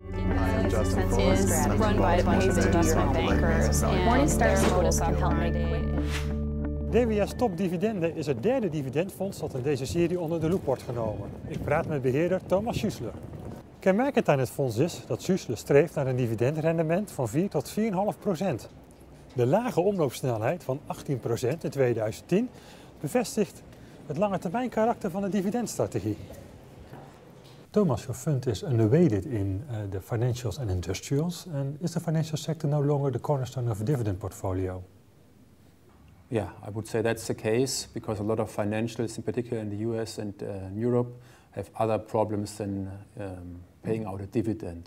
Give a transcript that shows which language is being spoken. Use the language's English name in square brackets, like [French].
[English] investment is run by investment bankers. Morningstar's modus operandi. [Dutch] DWS Top Dividende is het derde dividendfonds dat in deze serie onder de loep wordt genomen. Ik praat met beheerder Thomas Schüssler. Kenmerkend aan het fonds is dat Schüssler streeft naar een dividendrendement van 4 tot 4,5%. De lage omloopsnelheid van 18% in 2010 bevestigt het lange termijn karakter van de dividendstrategie. [English] Thomas, your fund is underweighted in the financials and industrials, and is the financial sector no longer the cornerstone of a dividend portfolio? Yeah, I would say that's the case because a lot of financials, in particular in the US and Europe, have other problems than paying out a dividend.